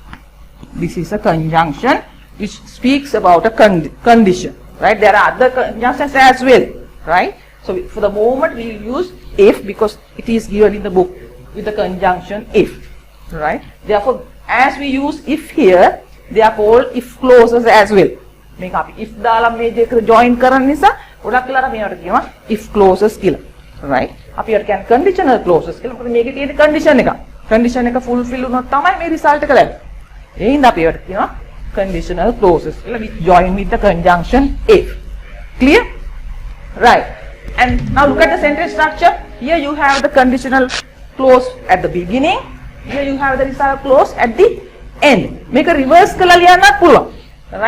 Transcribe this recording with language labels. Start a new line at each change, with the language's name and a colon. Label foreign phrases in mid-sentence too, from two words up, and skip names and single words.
English: This is a conjunction which speaks about a condition. Right? There are other conjunctions as well. Right? So for the moment we will use if because it is given in the book with the conjunction if. Right? Therefore as we use if here, they are called if clauses as well.
Sinhala: මේක අපි if දාලා මේ දෙක join කරන නිසා ගොඩක් වෙලාවට මේවට කියනවා
English: if clauses
Sinhala: කියලා. right? අපි ඒකට කියන්නේ
English: conditional clauses
Sinhala: කියලා. මොකද මේකේ තියෙන condition එක. condition එක fulfill වුණොත් තමයි මේ result එක ලැබෙන්නේ. ඒ හින්දා අපි ඒකට කියනවා
English: conditional clauses
Sinhala: කියලා.
English: We join with the conjunction if. Clear? Right. And now look at the sentence structure. Here you have the conditional clause at the beginning. Here you have the result clause at the end. Make a reverse
Sinhala: කරලා ලියන්නත් පුළුවන්.
English: Right?